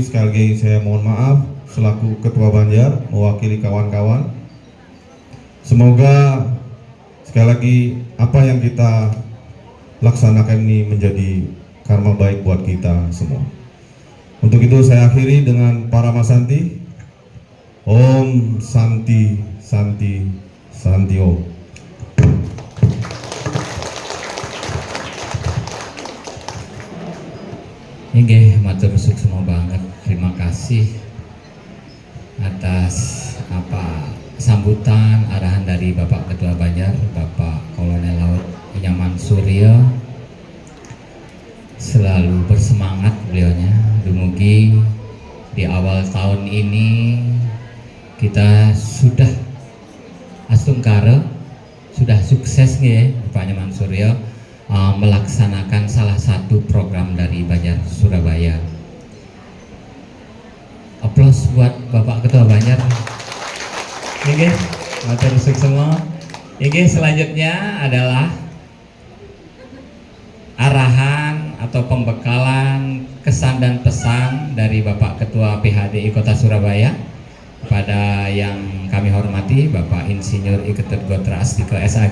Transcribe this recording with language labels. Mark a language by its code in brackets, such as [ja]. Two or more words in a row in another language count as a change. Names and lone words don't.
[id] Sekali lagi saya mohon maaf selaku Ketua Banjar mewakili kawan-kawan. Semoga sekali lagi apa yang kita laksanakan ini menjadi karma baik buat kita semua. Untuk itu saya akhiri dengan para Masanti. [sa] Om Santi Santi Santi Om. [ban] Nggih, matur suksma banget. [id] Terima kasih atas sambutan arahan dari Bapak Ketua Banjar, Bapak Kolonel Laut Nyaman Surya. Selalu bersemangat beliaunya. Dumugi di awal tahun ini kita sudah astungkara, sudah sukses nggih Pak Nyaman Surya melaksanakan salah satu program dari Banjar Surabaya. Aplaus buat Bapak Ketua Banjar. [ban] Nggih, matur suksma. Nggih, [id] selanjutnya adalah arahan atau pembekalan kesan dan pesan dari Bapak Ketua PHDI Kota Surabaya kepada yang kami hormati Bapak Insinyur I Ketut Gotra Astika SAG.